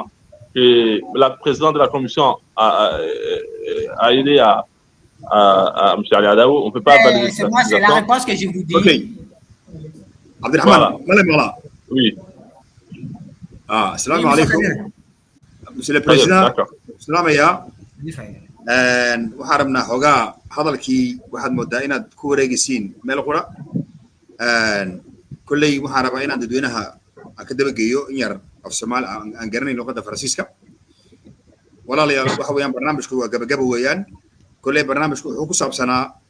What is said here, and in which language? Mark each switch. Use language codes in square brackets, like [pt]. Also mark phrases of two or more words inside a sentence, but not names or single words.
[fr] Et la présidente de la commission a aidé à M. Ali Adabo. On ne peut pas valider cette accusation. C'est la réponse que je vous dis. Ok. Abdelrahman, voilà. Oui. [ar] Salam alaikum. [fr] Monsieur le Président, [ar] salam ya. [so] waxaan rabnaa xoogaa hadalkii waxaad moodaa inaad ku wareegaysiin meel qura kolley waxaan rabaa inaan dadweynaha ka dabageeyo in yar af soomaali aan garanayn luqadda faransiiska walaalayaal waxa weeyaan barnaamijku waa gabagaba weeyaan kolley barnaamijku wuxuu ku saabsanaa